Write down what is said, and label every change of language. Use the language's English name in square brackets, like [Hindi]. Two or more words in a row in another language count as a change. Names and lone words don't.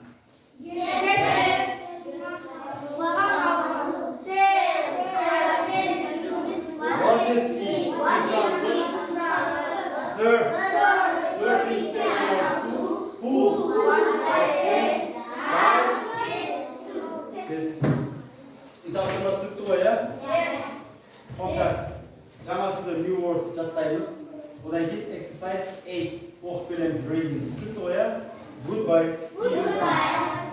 [English] Water ski. Surf. Surfing. [Kazakh] Pool. Итак, түсінікті ғой, е? Fantastic. Жаңа сөздер [English] new words [Kazakh] жаттаймыз. Одан кейін exercise 8 оқып келеміз. Түсінікті ғой, е? [English] Goodbye. See you soon.